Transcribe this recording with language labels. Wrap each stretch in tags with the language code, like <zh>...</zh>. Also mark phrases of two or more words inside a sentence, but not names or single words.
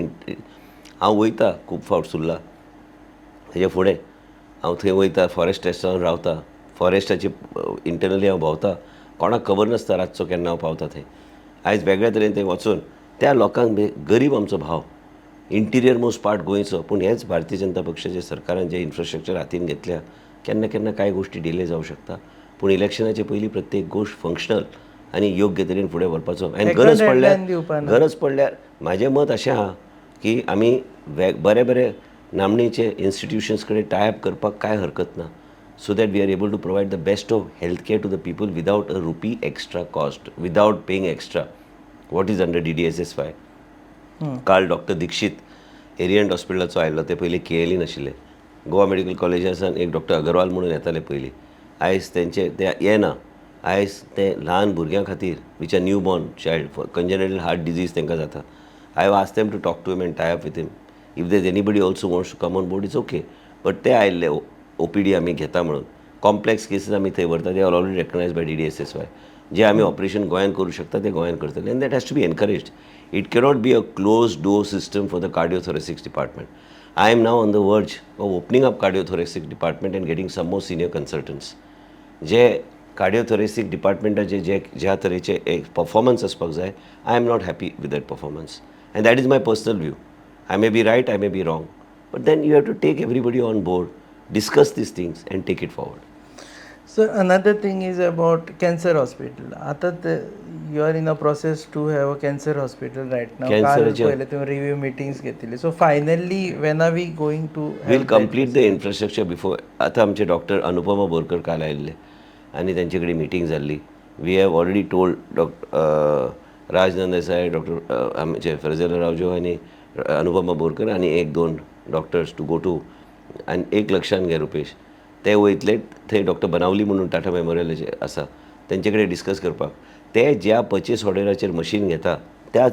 <kok>हांव वयता खूब फावट सुरला तेजे फुडें हांव थंय वयता</kok> <en>forest restaurant</en> <kok>रावता फॉरेस्टाचे इंटरनली हांव भोंवता कोणाक खबर नासता रातचो केन्ना हांव पावता थंय आयज वेगळ्या तरेन थंय वचून त्या लोकांक गरीब आमचो भाव</kok> <en>interior most part</en> <kok>गोंयचो पूण हेच भारतीय जनता पक्षाच्या सरकारान जे इन्फ्रास्ट्रक्चर हातीन घेतल्या केन्ना केन्ना कांय गोश्टी डिले जावं शकता पूण इलेक्शनाचे पयलीं प्रत्येक गोश्ट फंक्शनल आनी योग्य तरेन फुडें व्हरपाचो आनी गरज पडल्यार म्हाजें मत अशें आहा की आमी बरे बरे नामणेचे इन्स्टिट्युशन्स कडेन टायअप करपाक कांय हरकत ना</kok> <en>so that we are able to provide the best of health care to the people without a rupee extra cost without paying extra what is under DDSS-5</en> <kok>काल डॉक्टर दीक्षित एरियंट हॉस्पिटलाचो आयिल्लो ते पयलीं KLE नाशिल्ले गोवा मेडिकल कॉलेजासान एक डॉक्टर अगरवाल म्हणून येताले पयलीं आयज तेंचे ते येना आयज ते ल्हान भुरग्यां खातीर</kok> <en>which are new born child congenital heart disease</en> <kok>तांकां जाता</kok> <en>I have asked them to talk to him and tie up with him if there anybody also wants to come on board it's OK but</en> <kok>ते आयिल्ले OPD आमी घेता म्हणून कॉम्प्लेक्स केसीस आमी थंय व्हरता ते</kok> <en>are already recognise by DDSS-5</en> <kok>जे आमी ऑपरेशन गोंयांत करूं शकता ते गोंयांत करतले</kok> <en>and that has to be encouraged it cannot be a close door system for the cardiothoracics department I am now on the verge of opening up cardiothoracic department and getting some more senior consultants</en> <kok>जे कार्डिओथोरेसिक डिपार्टमेंटाचे जे ज्या तरेचे एक परफॉर्मन्स आसपाक जाय</kok> <en>I am not happy with that performance and that is my personal view I may be right I may be wrong but then you have to take everybody on board discuss these things and take it forward. So another thing is about cancer hospital. आता you are in a process to have a cancer hospital right now.</en> <mr>काल पहिले तुम्ही</mr> <en>review meetings</en> <mr>घेतली.</mr> <en>So finally when are we going to have we'll complete the infrastructure before.</en> <kok>आता आमचे डॉक्टर अनुपमा बोरकर काल आयिल्ले आनी तांचे कडेन मिटींग जाल्ली.</kok> <en>We have already told</en> <kok>राजनंद देसाई डॉक्टर आमचे फैजल रावजो आनी अनुपमा बोरकर आनी 1-2 डॉक्टर्स</kok> <en>to go to</en> <kok>आनी एक लक्षात घे रुपेश ते वयतले थंय डॉक्टर बनावली म्हणून टाटा मेमोरियलाचे आसा तेंचे कडेन डिस्कस करपाक ते ज्या पर्चेस ऑर्डराचेर मशीन घेता त्याच</kok>